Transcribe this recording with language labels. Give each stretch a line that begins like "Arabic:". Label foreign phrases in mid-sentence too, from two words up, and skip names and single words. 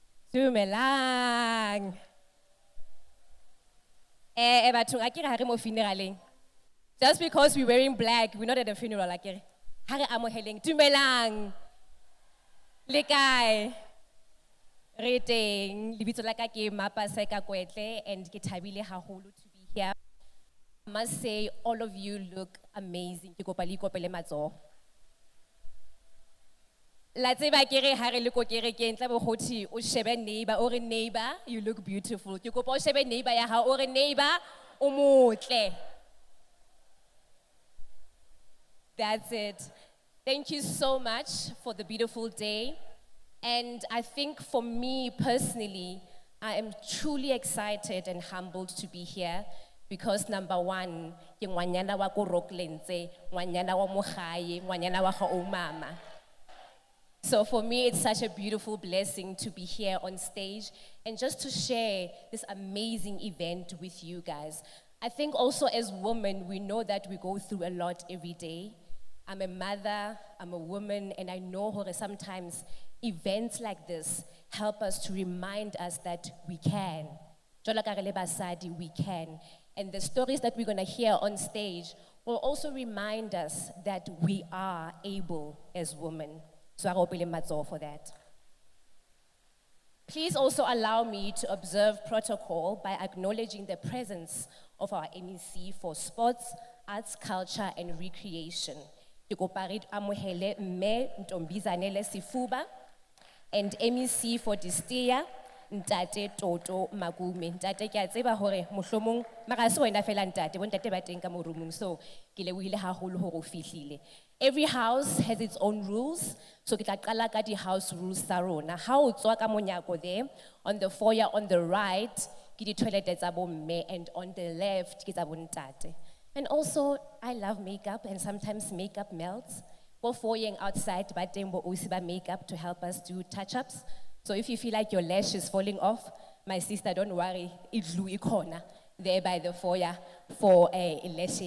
Southern Sotho: Dumelang. Bathong akere ha re mo funeraleng.
English: Just because we're wearing black, we're not at a funeral akere.
Southern Sotho: Ha re amoheleng. Dumelang. Le kae? Re teng. Lebitso la ka ke Mapaseka Kwetle and ke thabile haholo
English: to be here.
Southern Sotho: I must say all of you look amazing. Ke kopa le ikopele matsoho. La tseba kere ha re le ko kerekeng tla bo gothi o shebe neighbor o re neighbor
English: you look beautiful.
Southern Sotho: Ke kopa o shebe neighbor ya hao o re neighbor o motle.
English: That's it. Thank you so much for the beautiful day. And I think for me personally, I am truly excited and humbled to be here because number one, ke ngwanyana wa ko Rocklandse, ngwanyana wa mo gae, ngwanyana wa ga o mama. So for me, it's such a beautiful blessing to be here on stage and just to share this amazing event with you guys. I think also as women, we know that we go through a lot every day. I'm a mother, I'm a woman, and I know how sometimes events like this help us to remind us that we can.
Southern Sotho: Jwalo ka re le basadi,
English: we can. And the stories that we're gonna hear on stage will also remind us that we are able as women. So I hope you for that. Please also allow me to observe protocol by acknowledging the presence of our MEC for Sports, Arts, Culture, and Recreation.
Southern Sotho: Ke kopa re amohele Mme Ntombizanele Sifuba
English: and MEC for DESTEA,
Southern Sotho: Ntate Toto Magume. Ntate ke a tseba hore mohlomong mara se wena fela ntate, bo ntate ba teng ka mo roomong, so ke lebohile haholo hore o fihlile.
English: Every house has its own rules, so
Southern Sotho: ke tla qala ka di
English: house rules
Southern Sotho: tsa rona. Ha o tswa ka monyako
English: there, on the foyer on the right,
Southern Sotho: ke di toilet tsa bo mme,
English: and on the left
Southern Sotho: ke tsa bo ntate.
English: And also, I love makeup, and sometimes makeup melts. Go foyering outside, but then we also buy makeup to help us do touch-ups. So if you feel like your lash is falling off, my sister, don't worry, it's Louis corner there by the foyer for a lash.